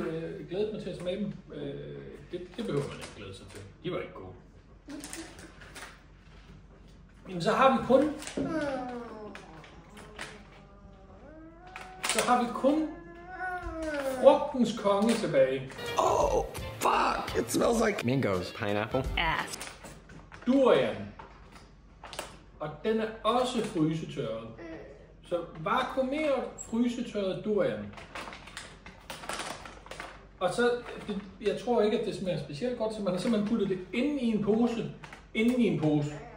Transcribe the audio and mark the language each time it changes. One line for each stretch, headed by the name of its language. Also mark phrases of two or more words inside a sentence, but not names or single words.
Danish: Jeg glæder mig til at smage dem. Det behøver man ikke glæde sig til. De var ikke gode. Jamen, så har vi kun frugtens konge tilbage.
English: Oh, fuck! It smells like mangoes. Pineapple. Ass.
Danish: Durian. Og den er også frysetørret. Så vakuumeret frysetørret durian. Og så, jeg tror ikke, at det smager specielt godt, så man har simpelthen puttet det inde i en pose. Inde i en pose.